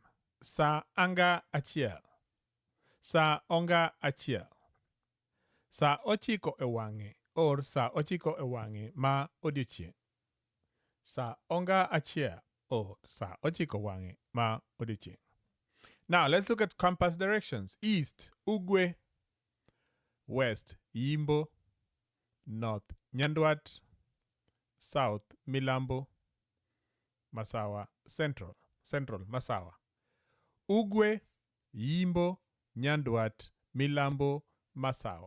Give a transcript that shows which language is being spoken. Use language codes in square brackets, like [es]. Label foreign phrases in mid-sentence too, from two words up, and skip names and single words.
[luo] Sa anga achiel. Sa onga achiel. Sa ochiko e wange. or sa ochiko e wang'e ma odiochieng'. Sa onga achiel or sa ochiko wang'e ma odiochieng'. [en] Now let's look at compass directions. East, ugwe. West, yimbo. North, nyandwat. South, milambo. Masawa, central. Central, masawa. [luo] Ugwe, yimbo, nyandwat, milambo, masawa.